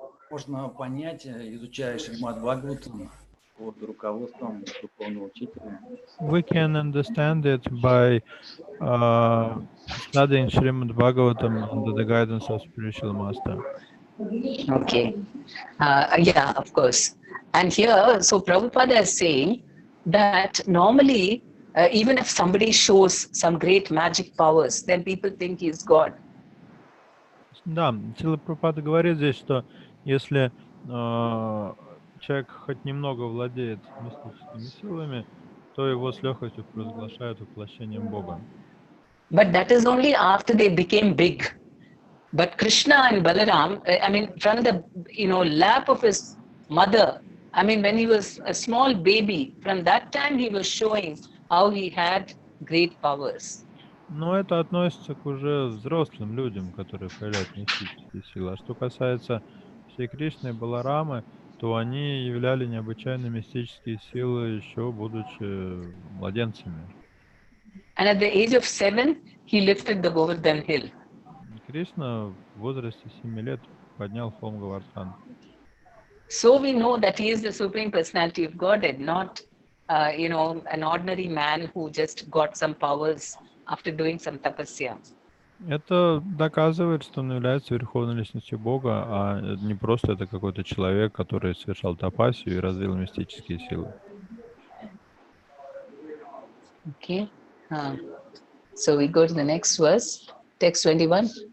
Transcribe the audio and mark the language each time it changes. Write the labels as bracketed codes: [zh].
[ru] Можно понять, изучая Шримад Бхагаватам под руководством духовного учителя. [en] We can understand it by studying Srimad Bhagavatam under the guidance of spiritual master. Okay. Yeah, of course. And here, so Prabhupada is saying that normally, even if somebody shows some great magic powers, then people think he is God. [ru] Да, Шрила Прабхупада говорит здесь, что если человек хоть немного владеет мистическими силами, то его с легкостью провозглашают воплощением Бога. [en] But that is only after they became big. But Krishna and Balaram, from the lap of his mother, when he was a small baby, from that time he was showing how he had great powers. [ru] Но это относится к уже взрослым людям, которые проявляют мистические силы. А что касается Шри Кришны и Баларамы, то они являли необычайно мистические силы, еще будучи младенцами. [en] And at the age of 7, he lifted the Govardhan hill. [ru] Кришна в возрасте 7 лет поднял холм Говардхан. [en] So we know that he is the Supreme Personality of Godhead, not, an ordinary man who just got some powers after doing some tapasya. [ru] Это доказывает, что он является верховной личностью Бога, а не просто это какой-то человек, который совершал тапасию и развил мистические силы. [en] Okay. So we go to the next verse, text 21.